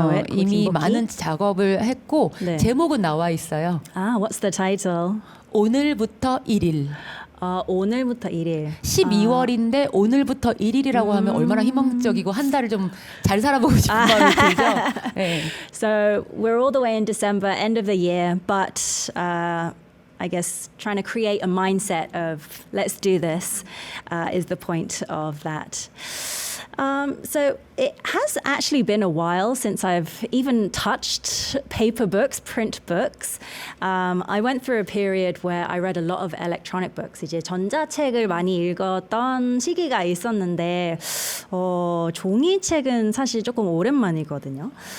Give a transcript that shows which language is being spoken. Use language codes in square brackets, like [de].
[ko] 이미 김복희? 많은 작업을 했고 네. 제목은 나와 있어요. [en] What's the title? [ko] 오늘부터 1일. 오늘부터 1일. 12월인데 오늘부터 1일이라고 하면 얼마나 희망적이고 한 달을 좀 잘 살아보고 싶은 마음이 들죠. 네. [en] So we're all the way in December, end of the year, but I guess trying to create a mindset of let's do this is the point of that. So it has actually been a while since I've even touched paper books, print books. I went through a period where I read a lot of electronic books. [ko] 이제 전자책을 많이 읽었던 시기가 있었는데 종이책은 사실 조금 오랜만이거든요.